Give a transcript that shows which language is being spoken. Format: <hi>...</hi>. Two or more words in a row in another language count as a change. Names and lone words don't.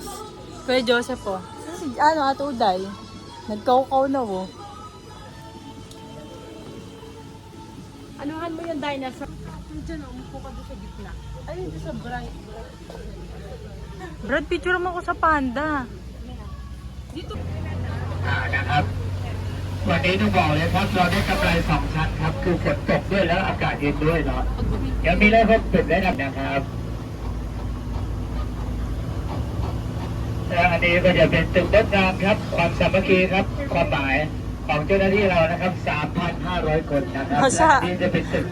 <tl>Kuya Joseph po. Ate Uday. Nagkaukaw na oh. Anuhan mo yung dinosaur? Diyan, umupo ka doon sa gitna. Ayun, doon sa bright. Brad, picture mo ako sa panda. Dito.</tl> <th>นะครับวันนี้ต้องบอกเลยครับเราได้กำไรสองชั้นครับคือฝนตกด้วยแล้วอากาศเย็นด้วยเนาะยังมีได้ครบสุดได้นะครับและอันนี้ก็จะเป็นตึกงดงามครับความสามัคคีครับความหมายของเจ้าหน้าที่เรานะครับ 3,500 คนนะครับและอันนี้จะเป็นตึก</th>